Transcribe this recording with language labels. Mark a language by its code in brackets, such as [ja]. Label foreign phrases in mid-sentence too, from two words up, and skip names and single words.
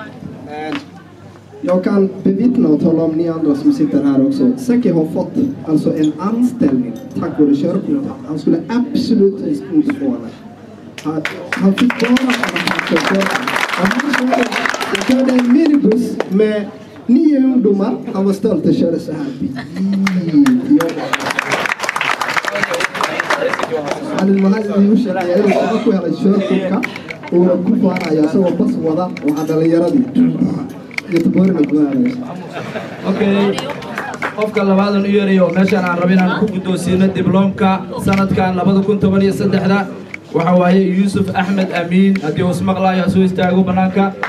[sv] Jag kan bevittna och tala om ni andra som sitter här också. Seki har fått alltså en anställning tack vare körkortet. Han skulle absolut inte få henne. Han fick bara han körde en minibus med 9 ungdomar. Han var stolt och körde så här. Okay. [so] qofka labaad oo yeerayo meeshan aan rabin aan ku guddoonsiino diblomka sanadkan 2013 waxa waaye Yusuf Ahmed Amin hadii uu ismaqlaayo soo istaago banaanka